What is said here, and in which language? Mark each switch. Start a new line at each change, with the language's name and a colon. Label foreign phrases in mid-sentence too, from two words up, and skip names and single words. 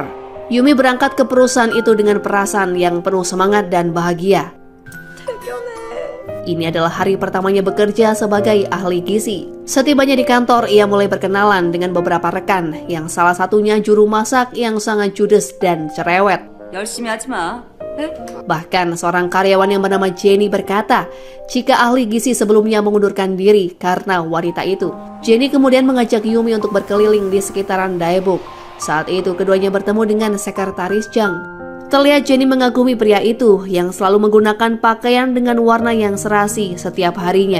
Indonesian: Yumi berangkat ke perusahaan itu dengan perasaan yang penuh semangat dan bahagia. Ini adalah hari pertamanya bekerja sebagai ahli gizi. Setibanya di kantor, ia mulai berkenalan dengan beberapa rekan yang salah satunya juru masak yang sangat judes dan cerewet.
Korean: 열심히 하지 마.
Indonesian: Bahkan seorang karyawan yang bernama Jenny berkata jika ahli gizi sebelumnya mengundurkan diri karena wanita itu. Jenny kemudian mengajak Yumi untuk berkeliling di sekitaran Daebuk. Saat itu keduanya bertemu dengan sekretaris Jang. Terlihat Jenny mengagumi pria itu yang selalu menggunakan pakaian dengan warna yang serasi setiap harinya.